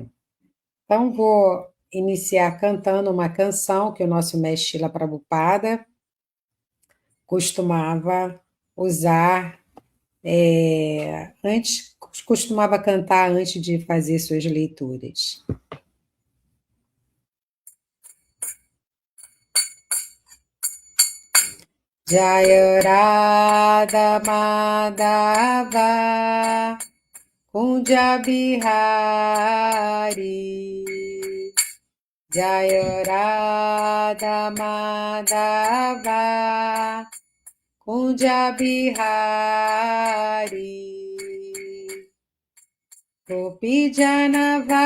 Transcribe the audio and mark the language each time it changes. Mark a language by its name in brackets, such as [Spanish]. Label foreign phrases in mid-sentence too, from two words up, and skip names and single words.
[Portuguese] Então, vou iniciar cantando uma canção que o nosso mestre Srila Prabhupada costumava usar costumava cantar antes de fazer suas leituras. [Sanskrit] Jaya Radha Madhava Kunja Bihari Jaya Radha Madhava Kunja Bihari Gopi Jana